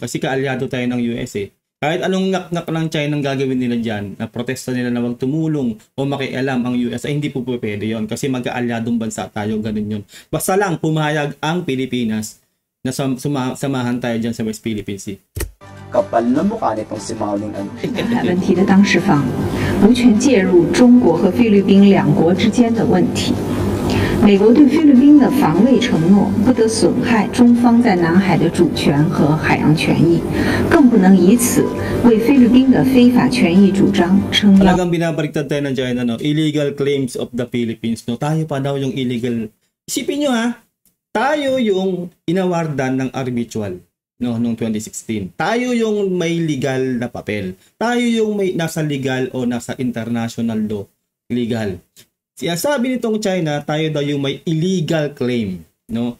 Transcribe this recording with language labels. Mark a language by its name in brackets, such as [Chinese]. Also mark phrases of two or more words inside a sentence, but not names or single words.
[Filipino] Kasi kaalyado tayo ng US eh. Kahit anong ngak-ngak ng China ang gagawin nila dyan, na protesta nila na tumulong o makialam ang US, ay hindi po pwede yun. Kasi magkaalyadong bansa tayo, ganun yun. Basta lang pumayag ang Pilipinas na samahan tayo dyan sa West Philippine Sea. Kapal na mukha nitong si Mauning ano. [Chinese] 问题的当事方无权介入中国和菲律宾两国之间的问题。美国对菲律宾的防卫承诺不得损害中方在南海的主权和海洋权益，更不能以此为菲律宾的非法权益主张撑腰。 [Filipino] Talagang binabaliktad tayo ng China, no? [English] Illegal claims of the Philippines, [Filipino] no? Tayo pa daw yung illegal. Isipin nyo ha, tayo yung inawardan ng arbitral, no, noong 2016. Tayo yung may legal na papel. Tayo yung may nasa legal o nasa [English] international law [Filipino] legal. Sabi nitong China, tayo daw yung may [English] illegal claim, [Filipino] no?